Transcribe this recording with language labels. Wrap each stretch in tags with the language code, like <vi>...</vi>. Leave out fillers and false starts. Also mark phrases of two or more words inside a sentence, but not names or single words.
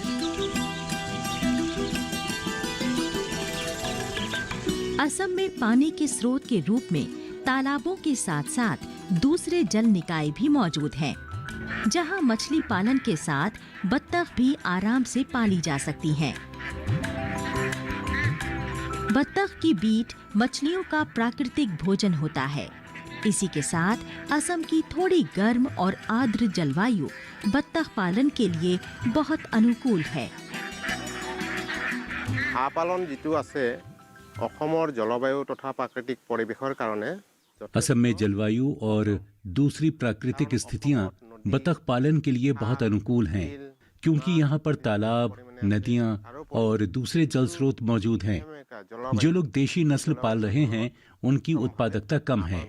<hi>असम में पानी के स्रोत के रूप में तालाबों के साथ साथ दूसरे जल निकाय भी मौजूद हैं, जहां मछली पालन के साथ बत्तख भी आराम से पाली जा सकती हैं। बत्तख की बीट मछलियों का प्राकृतिक भोजन होता है। इसी के साथ असम की थोड़ी गर्म और आर्द्र जलवायु बत्तख पालन के लिए बहुत अनुकूल है।</hi> <as>হাঁহ পালন जितु আছে অসমৰ জলবায়ু তথা প্ৰাকৃতিক পৰিৱেশৰ কাৰণে</as> <hi>असम में जलवायु और दूसरी प्राकृतिक स्थितियां बतख पालन के लिए बहुत अनुकूल हैं, क्योंकि यहाँ पर तालाब, नदियाँ और दूसरे जल स्रोत मौजूद हैं। जो लोग देशी नस्ल पाल रहे हैं उनकी उत्पादकता कम है।</hi>